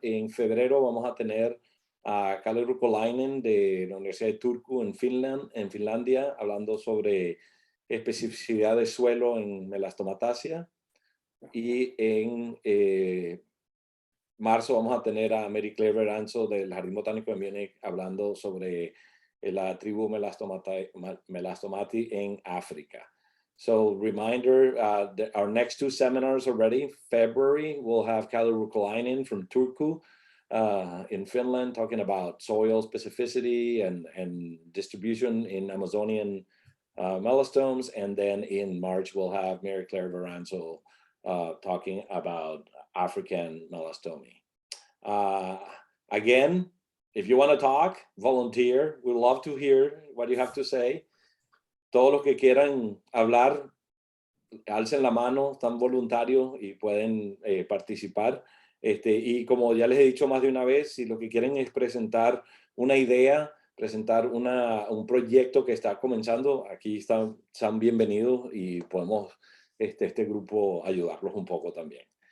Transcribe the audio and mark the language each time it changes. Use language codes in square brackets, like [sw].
[es] En febrero vamos a tener a Kalle Ruotsalainen de la Universidad de Turku en Finlandia, hablando sobre especificidad de suelo en melastomatasia. Y en marzo vamos a tener a Mary Claire Veranzo del Jardín Botánico de Múnich hablando sobre la tribu Melastomati en África. [en] So reminder, our next 2 seminars already, February, we'll have Kalle Ruotsalainen from Turku in Finland talking about soil specificity and distribution in Amazonian melastomes. And then in March, we'll have Mary Claire Veranzo talking about African melastomy. Again, if you want to talk, volunteer. We'd love to hear what you have to say. [es] Todos los que quieran hablar, alcen la mano, están voluntarios y pueden participar. Y como ya les he dicho más de una vez, si lo que quieren es presentar una idea, presentar un proyecto que está comenzando, aquí están bienvenidos y podemos este grupo ayudarlos un poco también.